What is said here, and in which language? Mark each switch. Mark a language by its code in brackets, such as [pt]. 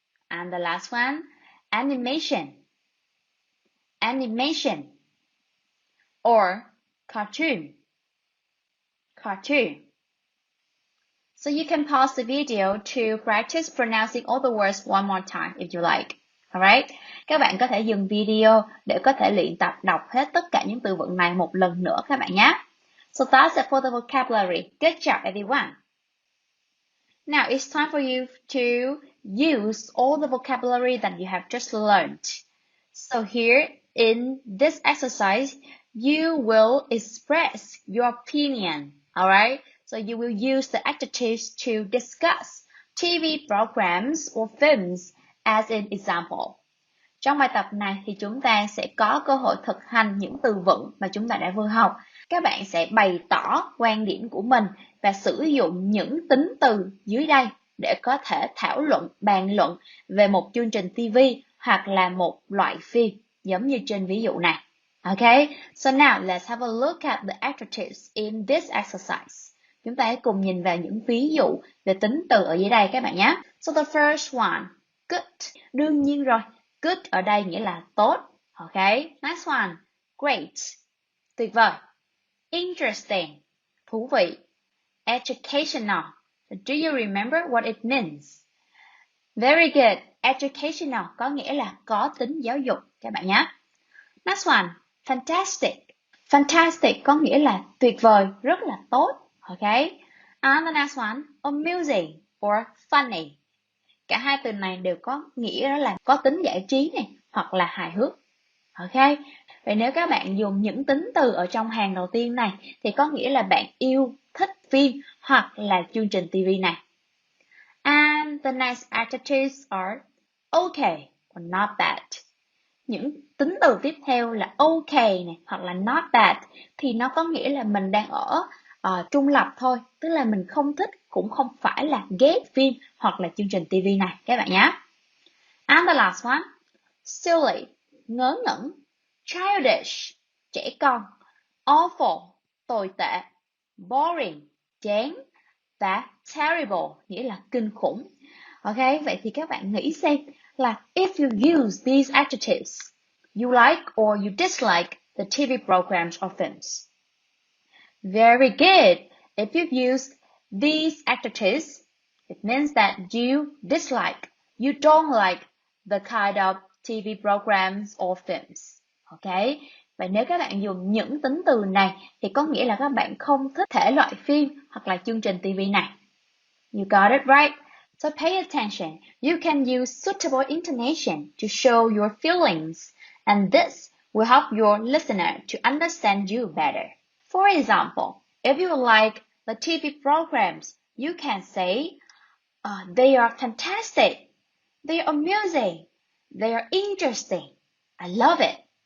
[en] And the last one, animation. Animation. Or cartoon. Cartoon. So you can pause the video to practice pronouncing all the words one more time if you like. Alright? [vi] Các bạn có thể dừng video để có thể luyện tập đọc hết tất cả những từ vựng này một lần nữa các bạn nhé. [en] So that's it for the vocabulary. Good job, everyone. Now it's time for you to use all the vocabulary that you have just learned. So here in this exercise, you will express your opinion, alright? So you will use the adjectives to discuss TV programs or films as an example. [vi] Trong bài tập này thì chúng ta sẽ có cơ hội thực hành những từ vựng mà chúng ta đã vừa học. Các bạn sẽ bày tỏ quan điểm của mình và sử dụng những tính từ dưới đây để có thể thảo luận, bàn luận về một chương trình TV hoặc là một loại phim, giống như trên ví dụ này. [en] Okay, so now let's have a look at the adjectives in this exercise. [vi] Chúng ta hãy cùng nhìn vào những ví dụ về tính từ ở dưới đây các bạn nhé. [en] So the first one, good. [vi] Đương nhiên rồi, good ở đây nghĩa là tốt. [en] Okay, next one, great. [vi] Tuyệt vời. [en] Interesting, [vi] thú vị. [en] Educational. Do you remember what it means? Very good. [vi] Educational có nghĩa là có tính giáo dục các bạn nhé. [en] Next one, fantastic. [vi] Fantastic có nghĩa là tuyệt vời, rất là tốt. [en] Okay. And the next one, amusing or funny. [vi] Cả hai từ này đều có nghĩa đó là có tính giải trí này hoặc là hài hước. Ok. Vậy nếu các bạn dùng những tính từ ở trong hàng đầu tiên này thì có nghĩa là bạn yêu thích phim hoặc là chương trình TV này. [en] And the next adjectives are okay or not bad. [vi] Những tính từ tiếp theo là okay này hoặc là not bad thì nó có nghĩa là mình đang ở trung lập thôi, tức là mình không thích cũng không phải là ghét phim hoặc là chương trình TV này các bạn nhé. [en] And the last one, silly, [vi] ngớ ngẩn, [en] childish, [vi] trẻ con, [en] awful, [vi] tồi tệ, [en] boring, [vi] chán và [en] terrible, [vi] nghĩa là kinh khủng. Ok, vậy thì các bạn nghĩ xem là [en] if you use these adjectives, you like or you dislike the TV programs or films. Very good. If you use these adjectives, it means that you dislike, you don't like the kind of TV programs or films. Okay? [vi] Vậy nếu các bạn dùng những tính từ này thì có nghĩa là các bạn không thích thể loại phim hoặc là chương trình TV này. [en] You got it right? So pay attention. You can use suitable intonation to show your feelings, and this will help your listener to understand you better. For example, if you like the TV programs, you can say, they are fantastic, they are amusing, they are interesting, I love it.